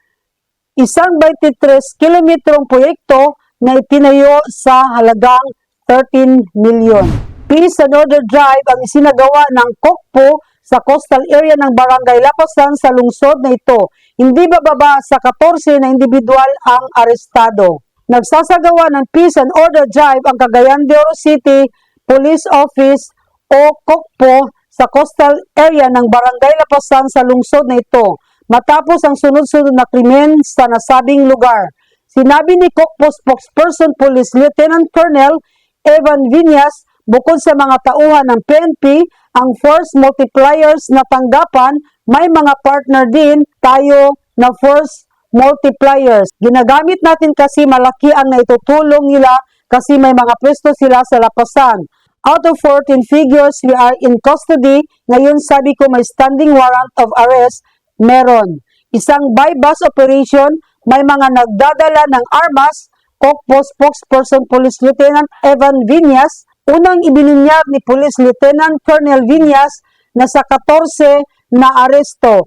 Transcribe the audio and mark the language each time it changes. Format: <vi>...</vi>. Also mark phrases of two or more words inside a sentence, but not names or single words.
<tl>Isang 23 kilometrong proyekto na itinayo sa halagang 13 milyon.</tl> <en>Peace and Order Drive</en> <tl>ang isinagawa ng Kokpo sa</tl> <en>coastal area</en> <tl>ng Barangay Lapasan sa lungsod na ito. Hindi bababa sa 14 na individual ang arestado. Nagsasagawa ng</tl> <en>Peace and Order Drive</en> <tl>ang Cagayan de Oro City Police Office o Kokpo sa</tl> <en>coastal area</en> <tl>ng Barangay Lapasan sa lungsod na ito, matapos ang sunod-sunod na krimen sa nasabing lugar. Sinabi ni Kokpo spokesperson Police Lieutenant Colonel Evan Viñas, bukod sa mga tauhan ng PNP, ang</tl> <en>force multipliers</en> <tl>na tanggapan, may mga partner din tayo na</tl> <en>force multipliers.</en> <tl>Ginagamit natin kasi malaki ang naitutulong nila kasi may mga pwesto sila sa Lapasan.</tl> <en>Out of 14 figures, we are in custody.</en> <tl>Ngayon sabi ko may</tl> <en>standing warrant of arrest.</en> <tl>Meron. Isang</tl> <en>by-bus operation,</en> <tl>may mga nagdadala ng armas. Kokpo spokesperson Police Lieutenant Evan Viñas, unang ibinunyag ni Police Lieutenant Colonel Viñas na sa 14 na aresto.</tl>